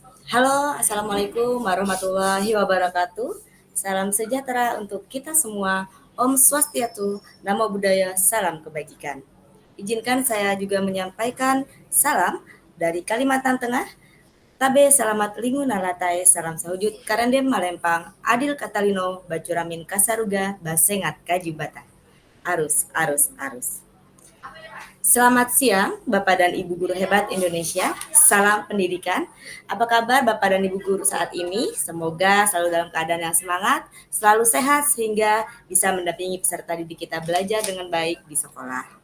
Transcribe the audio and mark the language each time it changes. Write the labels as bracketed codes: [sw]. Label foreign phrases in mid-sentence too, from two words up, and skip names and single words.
[ar] Halo, Assalamualaikum warahmatullahi wabarakatuh. [id] Salam sejahtera untuk kita semua. [ban] Om Swastiastu, [pi] Namo Buddhaya, [id] salam kebajikan. Izinkan saya juga menyampaikan salam dari Kalimantan Tengah. [nij] Tabe selamat lingu nalatai, salam sahujud, karandem malempang, adil katalino, bacuramin kasaruga, basengat kajibata. Arus, arus, arus. [id] Selamat siang, Bapak dan Ibu guru hebat Indonesia. Salam pendidikan. Apa kabar Bapak dan Ibu guru saat ini? Semoga selalu dalam keadaan yang semangat, selalu sehat sehingga bisa mendampingi peserta didik kita belajar dengan baik di sekolah.